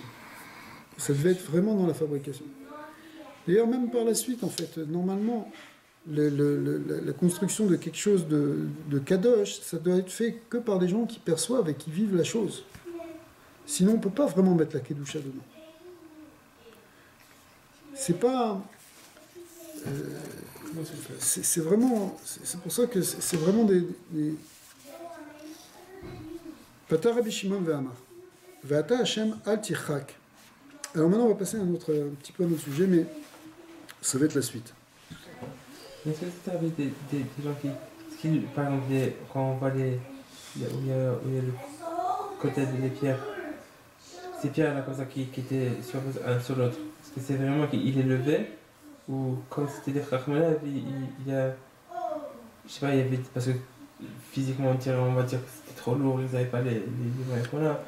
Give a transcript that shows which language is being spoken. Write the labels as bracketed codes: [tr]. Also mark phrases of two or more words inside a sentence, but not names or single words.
[fr] Ça devait être vraiment dans la fabrication. D'ailleurs, même par la suite, en fait, normalement, la construction de quelque chose de kadosh, ça doit être fait que par des gens qui perçoivent et qui vivent la chose. Sinon, on ne peut pas vraiment mettre la kedusha dedans. C'est pas... c'est vraiment... C'est pour ça que c'est vraiment des... [arc] פתח רבי שמעון ואמר. [he] ואתה השם אל תרחק. [fr] Alors maintenant, on va passer un petit peu à un autre sujet, mais ça va être la suite. Est-ce que tu avais des gens qui par exemple, quand on voit où il y a le côté des pierres, ces pierres là comme ça qui étaient sur un sur l'autre, est-ce que c'est vraiment qu'il les levait ou comme c'était des Chachmana, il y a, je sais pas, il y avait, parce que physiquement on va dire que c'était trop lourd, ils n'avaient pas les moyens qu'on a.